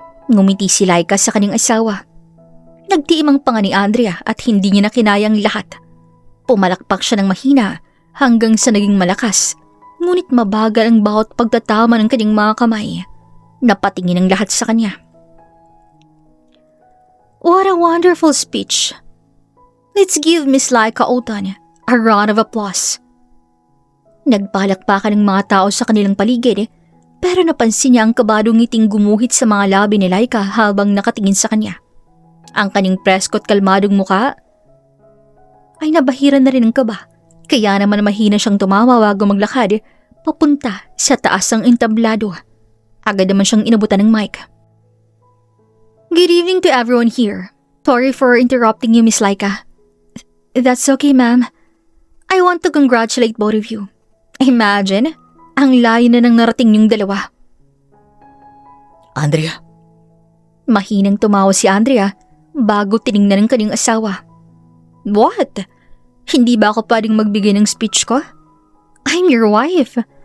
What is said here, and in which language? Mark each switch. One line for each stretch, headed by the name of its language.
Filipino: Ngumiti si Laika sa kanyang asawa. Nagtiimang panga ni Andrea at hindi niya na kinayang lahat. Pumalakpak siya ng mahina hanggang sa naging malakas. Ngunit mabagal ang bawat pagtatama ng kanyang mga kamay. Napatingin ang lahat sa kanya.
English: What a wonderful speech. Let's give Miss Laika Otan a round of applause.
Filipino: Nagpalakpakan ng mga tao sa kanilang paligid pero napansin niya ang kabadong ngiting gumuhit sa mga labi ni Laika habang nakatingin sa kanya. Ang kanyang presko at kalmadong muka ay nabahiran na rin ng kaba, kaya naman mahina siyang tumawa bago maglakad papunta sa taas ng entablado. Agad naman siyang inabutan ng mic.
English: Good evening to everyone here. Sorry for interrupting you, Miss Laika. That's okay, ma'am. I want to congratulate both of you.
Filipino: Imagine, ang layo na nang narating yung dalawa. Andrea, Mahinang tumawa si Andrea bago tiningnan ng kanyang asawa. What? Hindi ba ako pwedeng magbigay ng speech ko? I'm your wife.